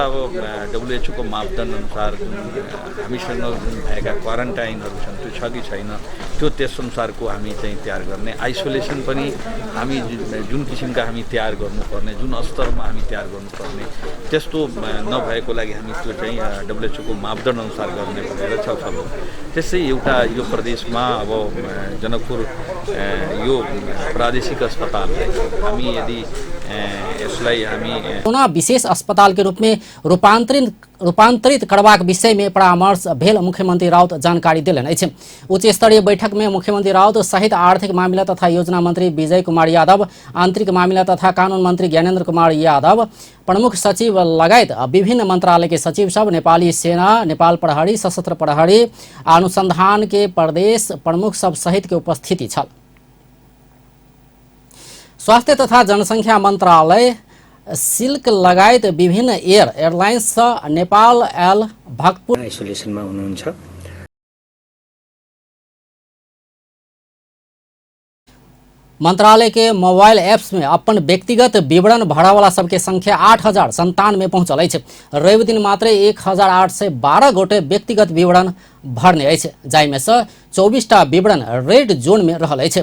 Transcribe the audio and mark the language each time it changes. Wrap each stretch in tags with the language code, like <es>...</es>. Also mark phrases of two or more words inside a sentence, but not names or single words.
<ne>अब WHO को मापदण्ड अनुसार जुन हामीसँग जुन भएका क्वारेन्टाइनहरू छन् त्यो छ कि छैन, त्यो त्यसअनुसारको हामी चाहिँ तयार गर्ने, आइसोलेसन पनि हामी जुन किसिमका हामी तयार गर्नुपर्ने, जुन स्तरमा हामी तयार गर्नुपर्ने त्यस्तो नभएको लागि हामी त्यो चाहिँ WHO को मापदण्ड अनुसार गर्ने भनेर छलफल हो। त्यसै एउटा यो प्रदेशमा अब जनकपुर यो प्रादेशिक अस्पताललाई हामी यदि यसलाई हामी</ne> <mai>कोरोना विशेष अस्पताल के रूप में रूपांतरित करबाक विषय में परामर्श भेल मुख्यमंत्री राउत जानकारी दिलन अछि। उच्च स्तरीय बैठक में मुख्यमंत्री राउत सहित आर्थिक मामला तथा योजना मंत्री विजय कुमार यादव, आंतरिक मामला तथा कानून मंत्री ज्ञानेन्द्र कुमार यादव, प्रमुख सचिव लगायत विभिन्न मंत्रालय के सचिव सब, नेपाली सेना, नेपाल प्रहरी, सशस्त्र प्रहरी, अनुसंधान के प्रदेश प्रमुख सब सहित के उपस्थिति छल। स्वास्थ्य तथा जनसंख्या मंत्रालय सिल्क लगायत विभिन्न एयरलाइन्स नेपाल एल भक्तपुर</mai> <ne>आइसोलेसनमा हुनुहुन्छ।</ne> <mai>मंत्रालय के मोबाइल ऐप्स में अपन व्यक्तिगत विवरण भरा वाला सबके संख्या 8097 पहुंचल अछि। रवि दिन मात्र 1812 गोटे व्यक्तिगत विवरण भरने अछि, जाहिमे से 24टा विवरण रेड जोन में रहल अछि।</mai>